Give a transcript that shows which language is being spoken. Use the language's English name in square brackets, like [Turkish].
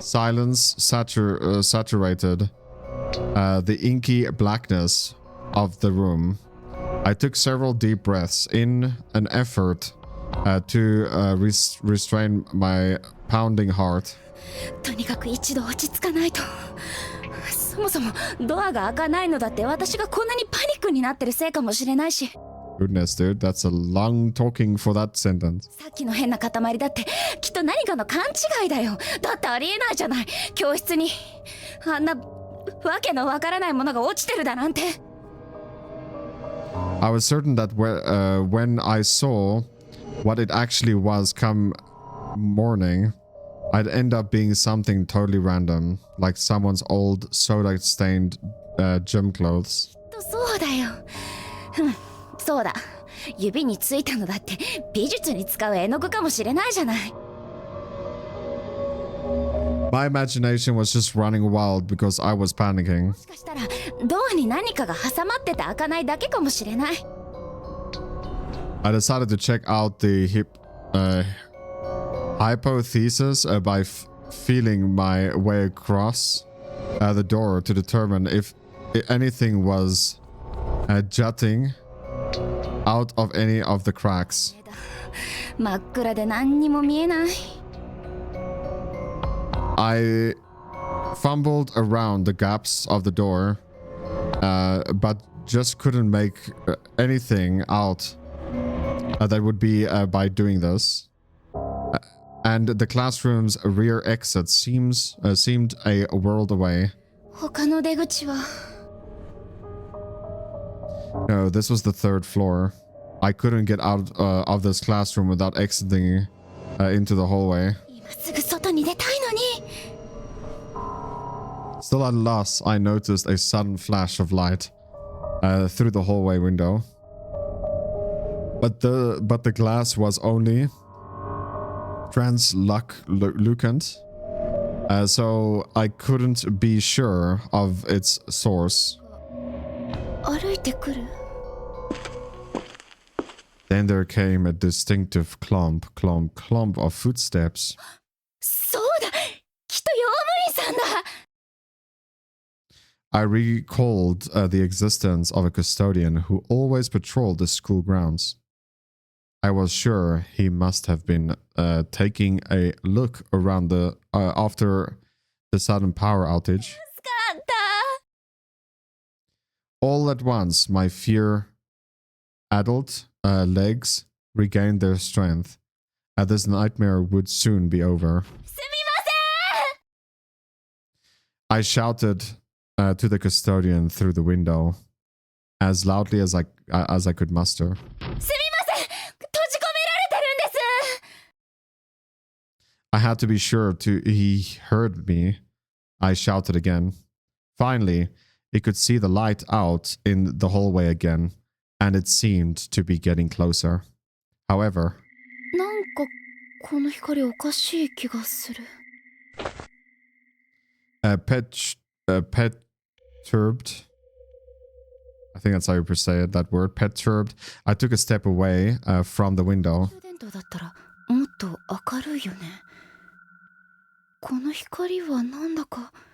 [English] Silence saturated the inky blackness of the room. I took several deep breaths in an effort to restrain my pounding heart. [Japanese] とにかく一度落ち着かないと。そもそもドアが開かないのだって私がこんなにパニックになってるせいかもしれないし。 [English] Goodness, dude, that's a long talking for that sentence. [Japanese] さっきの変な塊だってきっと何かの勘違いだよ。だってありえないじゃない。教室にあんなわけのわからないものが落ちてるだなんて。 [English] I was certain that when I saw what it actually was come morning, I'd end up being something totally random, like someone's old soda-stained gym clothes. [Japanese] そうだよ。そうだ。指についたのだって美術に使う絵の具かもしれないじゃない。 [English] My imagination was just running wild because I was panicking. [Japanese] もしかしたらドアに何かが挟まってて開かないだけかもしれない。 [English] I decided to check out the hypothesis by feeling my way across the door to determine if anything was jutting out of any of the cracks. [Japanese] 真っ暗で何にも見えない。 [English] I fumbled around the gaps of the door, but just couldn't make anything out that would be by doing this. And the classroom's rear exit seemed a world away. [Japanese] 他の出口は。 [English] No, this was the third floor. I couldn't get out of this classroom without exiting into the hallway. [Japanese] 今すぐ外に出たいのに。 [English] Still at a loss, I noticed a sudden flash of light through the hallway window. But the glass was only translucent, so I couldn't be sure of its source. [Japanese] 歩いてくる [English] Then there came a distinctive clump of footsteps. [Japanese] そうだきっと用務員さんだ [English] I recalled the existence of a custodian who always patrolled the school grounds. I was sure he must have been taking a look around after the sudden power outage. [Japanese] 助かった [English] All at once, my fear-addled legs regained their strength. This nightmare would soon be over. [Japanese] すみま [English] I shouted to the custodian through the window, as loudly as I could muster. [Japanese] せんすみません閉じ込められてるんです [English] I had to be sure he heard me. I shouted again. Finally, he could see the light out in the hallway again, and it seemed to be getting closer. However, [Japanese] なんかこの光おかしい気がする [English] perturbed. I think that's how you say it, that word, perturbed. I took a step away from the window. [Japanese] 充電灯だったらもっと明るいよねこの光はなんだか